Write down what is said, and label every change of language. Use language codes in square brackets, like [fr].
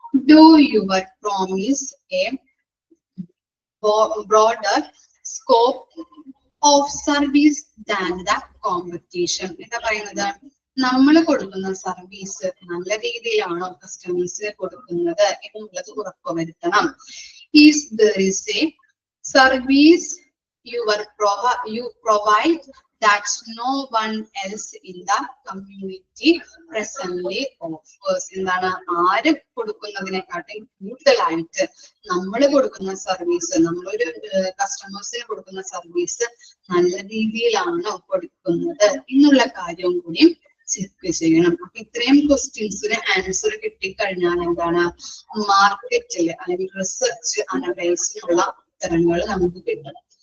[en] Do your promise a broader scope of service than the competition? [ml] എന്താ പറയുന്നത്, നമ്മൾ കൊടുക്കുന്ന സർവീസ് നല്ല രീതിയിലാണോ കസ്റ്റമേഴ്സിന് കൊടുക്കുന്നത് എന്നുള്ളത് ഉറപ്പുവരുത്തണം. [en] Is there is a service you provide that no one else in the community presently offers? [ml] എന്താണ്, ആര് കൊടുക്കുന്നതിനെക്കാട്ടും കൂടുതലായിട്ട് നമ്മൾ കൊടുക്കുന്ന സർവീസ്, നമ്മളൊരു കസ്റ്റമേഴ്സിന് കൊടുക്കുന്ന സർവീസ് നല്ല രീതിയിലാണോ കൊടുക്കുന്നത് എന്നുള്ള കാര്യവും കൂടി ചെക്ക് ചെയ്യണം. അപ്പൊ ഇത്രയും ക്വസ്റ്റ്യൻസിന് ആൻസർ കിട്ടിക്കഴിഞ്ഞാൽ എന്താണ്, മാർക്കറ്റില് അല്ലെങ്കിൽ റിസർച്ച് അനലൈസിനുള്ള ഉത്തരങ്ങൾ നമുക്ക് കിട്ടണം.